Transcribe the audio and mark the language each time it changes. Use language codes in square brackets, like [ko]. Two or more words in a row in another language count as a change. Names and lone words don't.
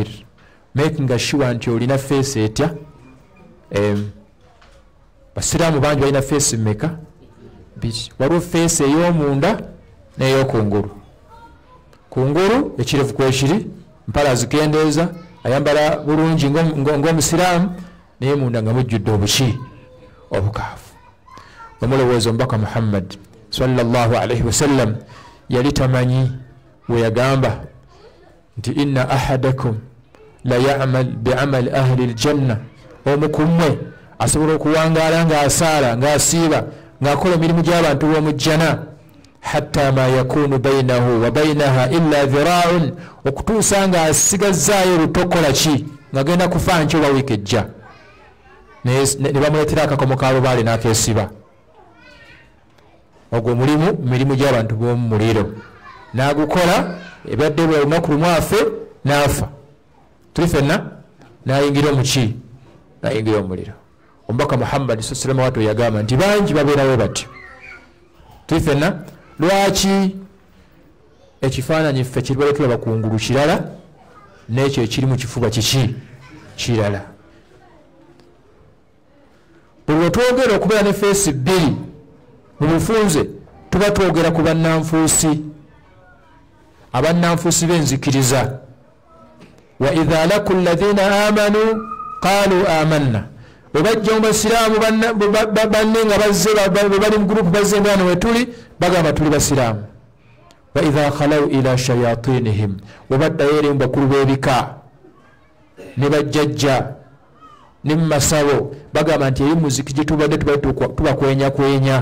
[en] making sure [lg] nti olina feesi etya. basiraamu bangi balina feesi mmeka biri. waliwo feesi ey'omunda n'ey'okungulu. kungulu ekirevu kwekiri mpala zikendeeza ayambala bulungi ng'omusiraamu naye munda nga mujjudde obuki obukaafu. omulowooza omubaka Muhammad [ar] صلى الله عليه وسلم [lg] yali tamanyi we yagamba nti [ar] إن أحدكم ليعمل بعمل أهل الجنة. [lg] omukumwe asobola okuwangaala ng'asaala ng'asiiba ng'akola emirimu gy'abantu b'omu jjana [ar] حتى ما يكون بينه وبينها إلا ذراع. [lg] okutuusa ng'asigazzaayo olutokola ki ng'agenda kufa nkyo oba wiiki ejja ne bamuleetera akakomo kaalubaale n'akeesiba. ogwo mirimu gy'abantu b'omu muliro n'agukola ebadde bwe lunaku lumu afe n'afa. tuli fenna n'ayingira omuki n'ayingira omuliro. omubaka Muhammad [ar] صلى الله عليه وسلم [lg] yagamba nti bangi babeerawo batyo. tuli fenna lwaki ekifaananyi ffe kiribale tulaba kungulu kirala n'ekyo ekiri mu kifuba kiki kirala. buli lwe twogera okubeera ne feesi bbiri mu bufunze tuba twogera ku bannanfuusi abannanfuusi b'enzikiriza. [ar] وإذا لقوا الذين آمنوا قالوا آمنا. [lg] bwe bajja mu basiraamu banne nga bazze bali mu gurupu bazze ngano we tuli bagamba tuli basiraamu. [ar] وإذا خلوا إلى شياطينهم. [lg] bwe baddayo eri mu bakulu b'ebika ne bajjajja ne mu masabo bagamba nti eri muziki gye tubadde tubakwenyakwenya.